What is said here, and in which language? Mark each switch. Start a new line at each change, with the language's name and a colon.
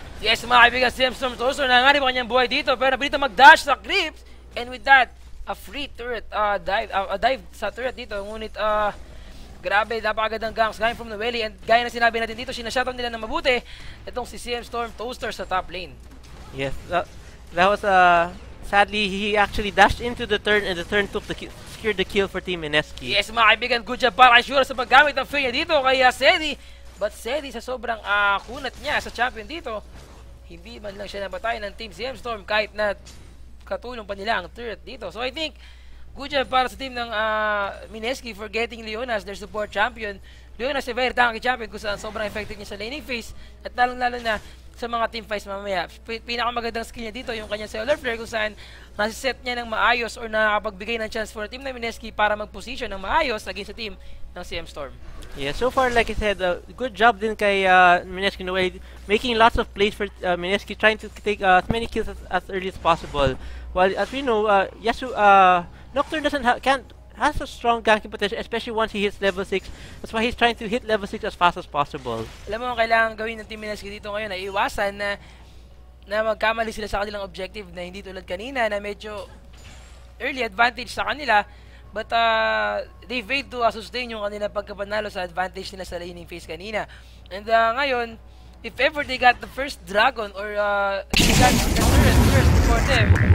Filipino: Yes, mga kaibigan, CMStorm Toaster, nanganib ang kanyang buhay dito, pero napilita mag-dash sa creeps,
English: and with that, a free turret,
Filipino: dive sa turret dito, ngunit, grabe, napakagandang ganks
English: coming from
Filipino: Noeli, and gaya na sinabi natin dito, sinashutdown nila ng mabuti, itong si CMStorm Toaster sa top lane.
English: Yes, that was, sadly, he actually dashed into the turn, and the turn secured the kill for Team Mineski.
Filipino: Yes, mga kaibigan,
English: good job
Filipino: para kay Shura sa paggamit ng fear niya dito kay Sedi. But Sedi, sa sobrang kunat niya sa champion dito, hindi man lang siya napatay ng Team CMStorm kahit na katulong pa nila ang turret dito.
English: So I think, good job
Filipino: para sa team ng
English: Mineski for getting Leona as their support champion.
Filipino: Leona si
English: very tanky champion
Filipino: kung saan sobrang effective niya sa laning phase at lalong-lalo na sa mga team fights mamaya. Pinakamagandang skill niya dito yung kanyang cellular flare kung saan nasiset niya ng maayos or nakakapagbigay ng chance
English: for team
Filipino: na Mineski para mag-position ng maayos against sa team ng CMStorm.
English: Yeah, so far, like I said, good job din kay Mineski in a way, making lots of plays for Mineski, trying to take as many kills as early as possible. While, as we know, Nocturne has a strong ganking potential, especially once he hits level 6. That's why he's trying to hit level 6 as fast as possible.
Filipino: Alam mo, ang kailangan gawin ng Team Mineski dito ngayon ay iwasan na magkamali sila sa kanilang objective na hindi tulad kanina na medyo early advantage sa kanila,
English: but they failed to sustain
Filipino: yung kanilang pagkapanalo sa advantage nila sa laning phase kanina.
English: And
Filipino: ngayon,
English: if ever they got the first dragon or they got the turret first before them,